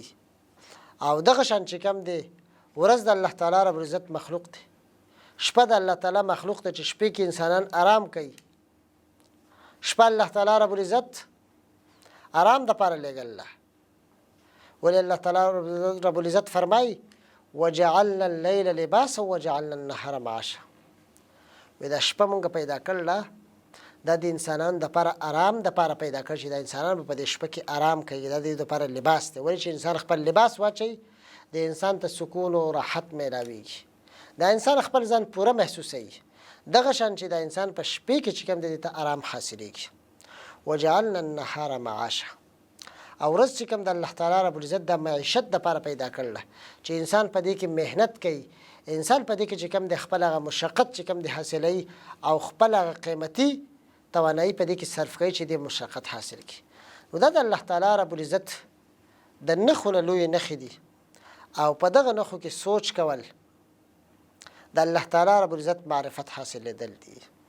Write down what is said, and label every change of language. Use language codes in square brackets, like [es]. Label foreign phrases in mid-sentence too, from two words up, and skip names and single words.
[ps] او دغه شان چې کوم دی ورځ د الله تعالی رب العزت مخلوق دی، شپه د الله تعالی مخلوق دی چې شپې کې انسانان آرام کوي. شپه الله تعالی رب العزت آرام دپاره لېږله. ولې الله تعالی رب العزت فرمایي [ar] وجعلنا اللیل لباسا وجعلنا النهار معاشا. [ps] وی دا شپه مونږ پیدا کړله دا د انسانانو دپاره آرام دپاره پیدا کړ چې دا انسانان په دې شپه کې آرام کوي. دا د دې دپاره لباس دی. ولې چې انسان خپل لباس واچوي د انسان ته سکون او راحت میلاویږي، دا انسان خپل ځان پوره محسوسوي. دغه شان چې دا انسان په شپې کې چې کوم دی ته آرام حاصلېږي. [ar] وجعلنا النهار معاشا. [ps] او ورځ چې کوم د الله تعالی رب العزت د معیشت دپاره پیدا کړله چې انسان په دې کې محنت کوي، انسان په دې کې چې کوم د خپل هغه مشقت چې کوم د حاصلوي او خپل هغه قیمتي توانایي په دې کې صرف کوي چې د مشقت حاصل کړي. نو دا د الله تعالی رب العزت د نښو نه لویې نښې دي، او په دغه نښو کې سوچ کول د الله تعالی رب العزت معرفت حاصلېدل دي.